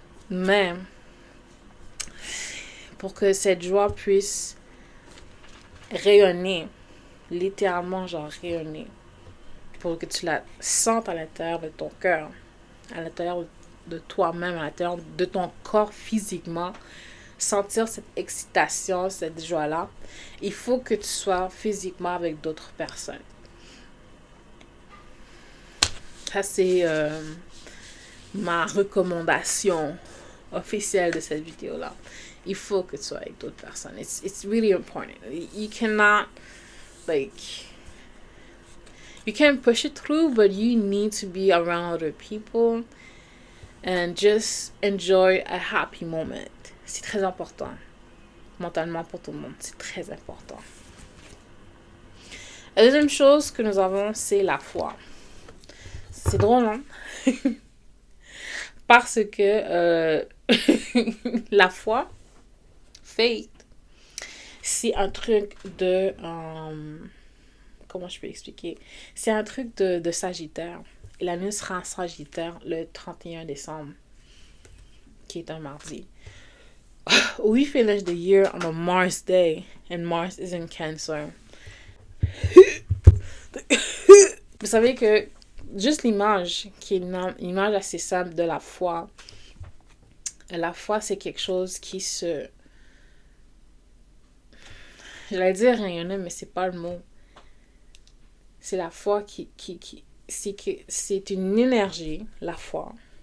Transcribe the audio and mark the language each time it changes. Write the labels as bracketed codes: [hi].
[fr] Mais pour que cette joie puisse rayonner, littéralement genre rayonner, pour que tu la sentes à l'intérieur de ton cœur, à l'intérieur de toi-même, à l'intérieur de ton corps physiquement, sentir cette excitation, cette joie-là, il faut que tu sois physiquement avec d'autres personnes. Ça, c'est ma recommandation officielle de cette vidéo-là. Il faut que tu sois avec d'autres personnes. [en] It's really important. You cannot, you can push it through, but you need to be around other people and just enjoy a happy moment. [fr] C'est très important. Mentalement pour tout le monde, c'est très important. La deuxième chose que nous avons, c'est la foi. C'est drôle, hein? Parce que la foi, faith, c'est un truc de... comment je peux expliquer? C'est un truc de Sagittaire. Et la lune sera en Sagittaire le 31 décembre, qui est un mardi. [en] We finish the year on a Mars day, and Mars is in Cancer. [fr] Vous savez que juste l'image, qui est une image assez simple de la foi c'est quelque chose qui se... J'allais dire rayonner, mais c'est pas le mot. C'est la foi c'est une énergie, la foi.